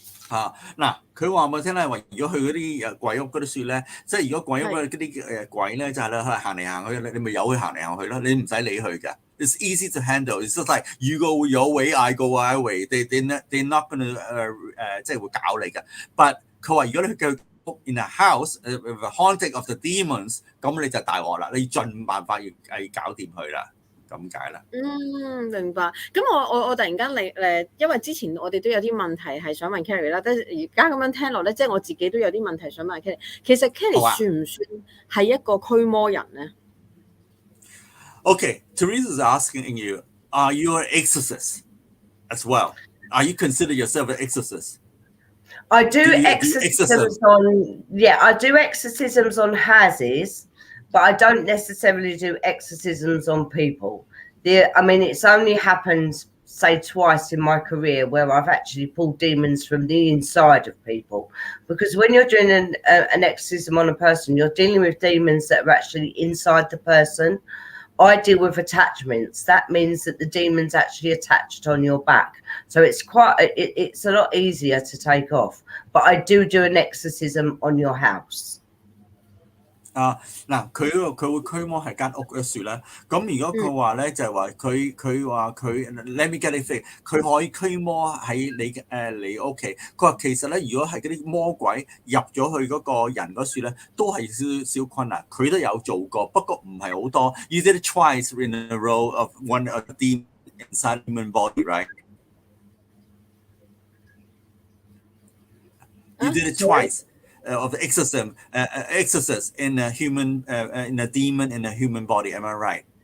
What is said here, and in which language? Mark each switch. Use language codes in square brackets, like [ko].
[yue] 嗱，佢話我聽咧，話如果去嗰啲鬼屋嗰啲説咧，即係如果鬼屋嗰啲鬼咧，就係咧行嚟行去，你咪由佢行嚟行去咯，你唔使理佢嘅。 [en] It's easy to handle. It's just like you go your way, I go my way. They're not gonna [yue] 即係會搞你嘅。 But 佢話如果你去屋 [en] in a house with a haunting of the demons， [yue] 咁你就大鑊啦，你盡辦法要搞掂佢啦。咁解啦。明白。咁我突然間因為之前我哋都有啲問題係想問 Kelly 啦，但係而家咁樣聽落咧，即係我自己都有啲問題想問 Kelly。其實 Kelly 算唔算係一個驅魔人咧 [en] ？Okay, Teresa is asking you, are you an exorcist as well? Are you consider yourself an exorcist? I do exorcisms on, I do exorcisms on houses, but I don't necessarily do exorcisms on people. I mean, it's only happened, say, twice in my career where I've actually pulled demons from the inside of people. Because when you're doing an exorcism on a person, you're dealing with demons that are actually inside the person. I deal with attachments. That means that the demon's actually attached on your back. So it's it's a lot easier to take off. But I do an exorcism on your house. [yue] 嗱，佢會驅魔係間屋嘅樹啦。咁如果佢話咧，就係話佢話佢 [en] let me get it fixed， [yue] 佢可以驅魔喺你屋企。佢話其實咧，如果係嗰啲魔鬼入咗去嗰個人嗰樹咧，都係少困難。佢都有做過，不過唔係好多。 [en] You did it twice in a row of one of the demon inside human body, right? You did it twice. Of exorcism in a human in a demon in a human body. Am I right?